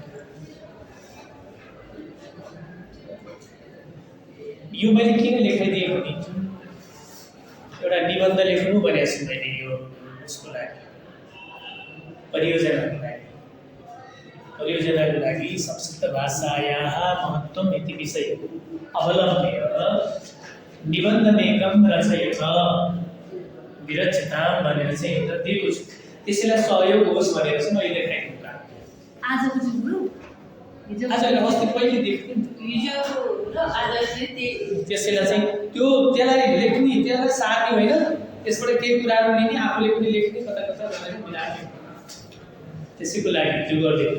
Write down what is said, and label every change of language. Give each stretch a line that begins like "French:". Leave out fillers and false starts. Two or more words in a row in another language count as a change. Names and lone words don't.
Nepali: यो मैले किन लेखाइदिएको नि एउटा निबन्ध लेख्नु भनेको छु मैले यो उसको लागि परियोजनाको लागि परियोजनाको लागि
Sanskrit: संस्कृत भाषायाः महत्त्वम् इति विषय अवलम्ब्य निबन्धमेकं रचयत विरचितां
Nepali: भनेर चाहिँ एउटा दिएको छु। त्यसैलाई सहयोग होस् भनेर चाहिँ मैले लेखेको कुरा। आजको जुन आज अस्ति पहिले देख्थेँ हिजो र आज चाहिँ त्यसैलाई चाहिँ त्यसलाई लेख्ने त्यसलाई सार्ने होइन, त्यसबाट केही कुराहरू लिने, आफूले पनि लेख्ने, कता कता भनेर मिलाउने, त्यसैको लागि त्यो गरिदियो।